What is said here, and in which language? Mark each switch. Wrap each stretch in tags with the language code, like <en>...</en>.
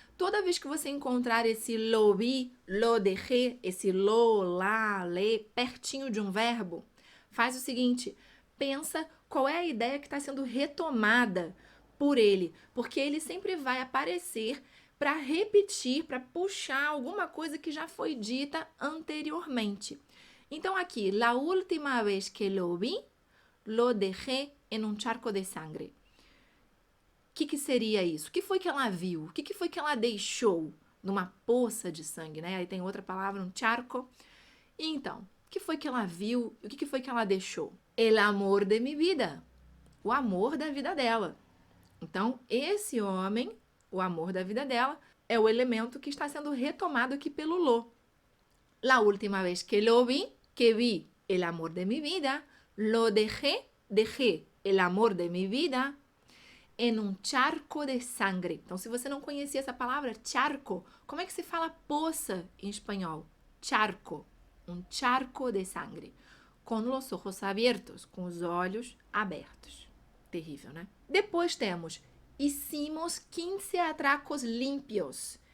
<pt>Toda vez que você encontrar esse</pt> <es>lo vi, lo dejé,</es> <pt>esse lo, lá, le, pertinho de um verbo, faz o seguinte, pensa qual é a ideia que está sendo retomada por ele, porque ele sempre vai aparecer para repetir, para puxar alguma coisa que já foi dita anteriormente.</pt> <es>Então aqui, la última vez que lo vi, lo dejé en un charco de sangre.</es> <pt>que seria isso? O que foi que ela viu? O que foi que ela deixou numa poça de sangue, né? Aí tem outra palavra, um charco. E então, o que foi que ela viu? O que foi que ela deixou?</pt> <es>El amor de mi vida.</es> <pt>O amor da vida dela. Então, esse homem, o amor da vida dela, é o elemento que está sendo retomado aqui pelo lo.</pt> <es>La última vez que lo vi, que vi el amor de mi vida, lo dejé el amor de mi vida en un charco de sangre.</es> <pt>Então, se você não conhecia essa palavra, charco, como é que se fala poça em espanhol?</pt> <es>Charco, un charco de sangre. Com los ojos abiertos,</es> <pt>com os olhos abertos. Terrível, né? Depois temos,</pt> <es>hicimos 15 atracos limpios.</es>